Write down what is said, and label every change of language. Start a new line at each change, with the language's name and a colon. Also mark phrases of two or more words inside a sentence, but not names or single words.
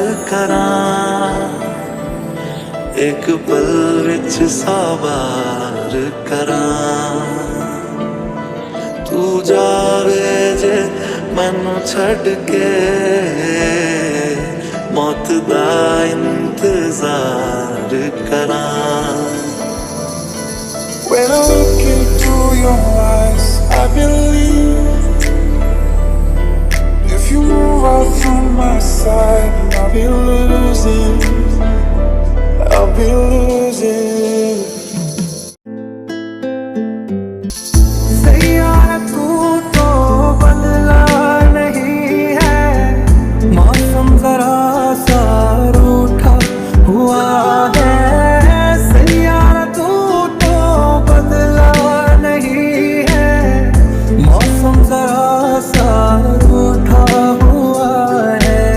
Punjabi: ਕਰਾਂ ਇਕ ਪਲ ਵਿਚ 100 ਬਾਰ ਕਰਾਂ ਤੂੰ ਜਾਵੇਂ ਜੇ ਮੈਨੂੰ ਛੱਡ ਕੇ ਮੌਤ ਦਾ ਇੰਤਜ਼ਾਰ ਕਰਾਂ
English: When I look into your eyes, I believe if you move out from my side, I'll be losing. I'll be losing.
Hindi: सैयारा तू तो बदला नहीं है मौसम जरा सा रूठा हुआ है सैयारा तू तो बदला नहीं है मौसम जरा सा रूठा हुआ है